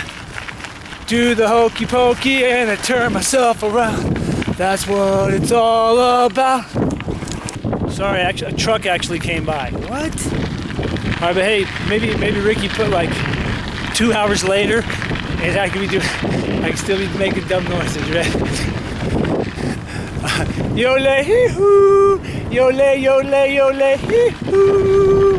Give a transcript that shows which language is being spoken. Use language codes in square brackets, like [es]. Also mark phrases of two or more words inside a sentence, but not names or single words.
[en] Do the hokey pokey and I turn myself around. That's what it's all about. Sorry, a truck actually came by. What? All right, but hey, maybe Ricky put like 2 hours later, and I can still be making dumb noises, right? Yole hee hoo, yole yole yole hee hoo.